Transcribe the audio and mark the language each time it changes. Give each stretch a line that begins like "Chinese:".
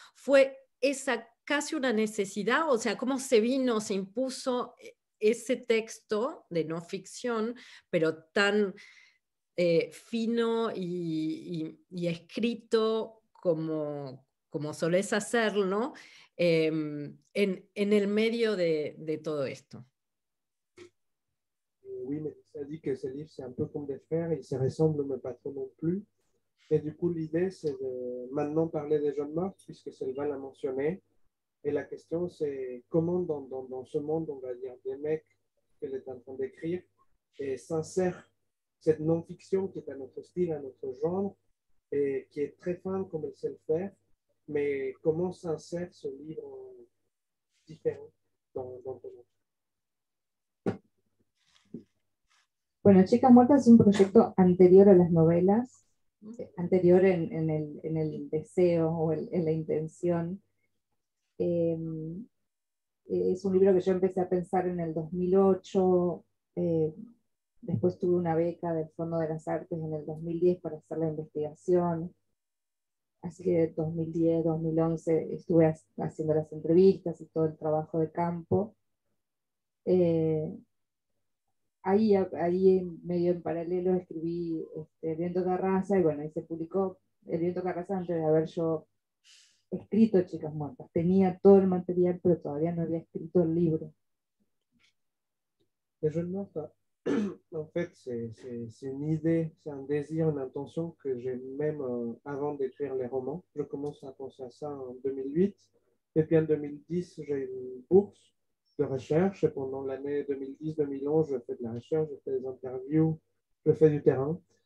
Spanish: ¿Fue esa casi una necesidad? O sea, ¿cómo se impuso ese texto de no ficción, pero tan fino y escrito como solés hacerlo, en el medio de todo esto?
French: Oui, mais ça dit que ce livre, c'est un peu comme des frères, ils se ressemblent, mais pas trop non plus. Et du coup, l'idée, c'est de maintenant parler des jeunes mortes, puisque Selva l'a mentionné. Et la question, c'est comment dans ce monde, on va dire, des mecs qu'elle est en train d'écrire, et s'insère cette non-fiction qui est à notre style, à notre genre, et qui est très fin comme elle sait le faire, mais comment s'insère ce livre différent dans ton monde.
Spanish: Bueno, Chicas Muertas es un proyecto anterior a las novelas, anterior en el deseo o en la intención. Es un libro que yo empecé a pensar en el 2008, después tuve una beca del Fondo de las Artes en el 2010 para hacer la investigación, así que 2010, 2011 estuve haciendo las entrevistas y todo el trabajo de campo. Ahí medio en paralelo escribí El Viento que Arrasa, y bueno, ahí se publicó El Viento que Arrasa antes de haber yo escrito Chicas Muertas. Tenía todo el material, pero todavía no había escrito el libro.
French: Les jeunes mortes, en fait, c'est une idée, c'est un désir, une intention que j'ai même avant d'écrire les romans. Je commence à penser à ça en 2008. Et puis en 2010, j'ai une bourse de recherche. Et pendant l'année 2010-2011, je fais de la recherche, je fais des interviews, je fais du terrain.